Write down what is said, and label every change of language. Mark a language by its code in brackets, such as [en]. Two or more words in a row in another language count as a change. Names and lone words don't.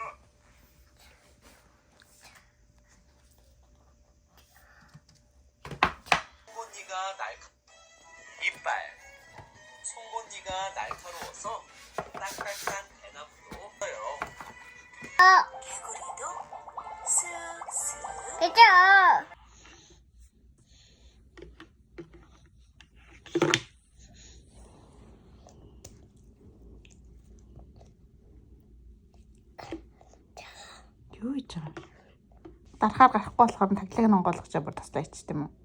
[ko] 송곳니가 이빨. 송곳니가 날카로워서 딱딱한 대나무도 써요. 개구리도 쓱쓱. 괜찮아. [mn] Юу ийж байгаа? Дарахаар гарахгүй болохоор таглыг нь онгойлгож бүр таслаа ичт юм уу?